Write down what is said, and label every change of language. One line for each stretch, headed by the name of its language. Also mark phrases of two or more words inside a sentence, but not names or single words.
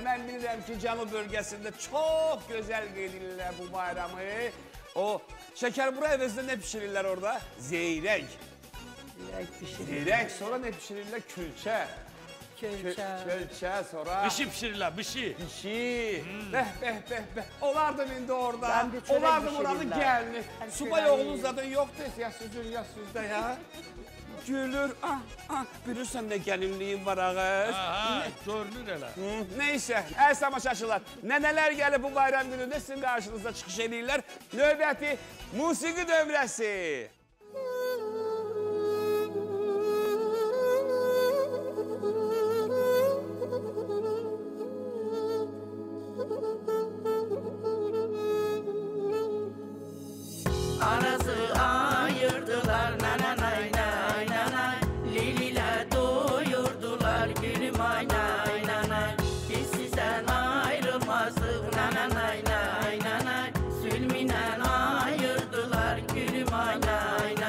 Azerbaijani: Mən bilirəm ki, Cənub bölgəsində çox gözəl qeylirlər bu bayramı. O, şəkər bura əvəzində nə pişirirlər orada? Zeyrək. Zeyrək, sonra nə pişirirlər? Külçə. Külçə, sonra... Bişi pişirirlər, bişi. Bişi. Bəh, bəh, bəh, bəh. Olardım indi orada.
Turkish: Ben de çörek
Azerbaijani: Olardım oranın pişirirlər. gəlini.
Turkish: Her
Azerbaijani: Subay
Turkish: şeyler oğlunuz zaten yoktu.
Azerbaijani: Ya sizdə ya. Gülür. Bilirsən nə gəlinliyin var ağız. Aha, görünür elə. Neyse, əziz tamaşaçılar, nənələr gəlib bu bayram günündə sizin qarşınızda çıxış edirlər. Növbəti musiqi dövrəsi.
Turkish: Arası ayırdılar nananay nay nanay. Lililer doyurdular gülüm ay nay nanay. Biz sizden ayrılmazdık nananay nay nanay. Sülminen ayırdılar gülüm ay nay.